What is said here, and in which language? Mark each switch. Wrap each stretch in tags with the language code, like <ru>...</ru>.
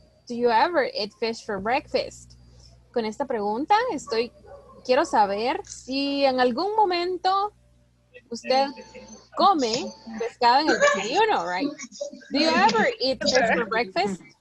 <en>Do you ever eat fish for breakfast?</en> <es>Con esta pregunta quiero saber si en algún momento usted come pescado en el desayuno, right?</es> <en>Do you ever eat fish for breakfast?</en>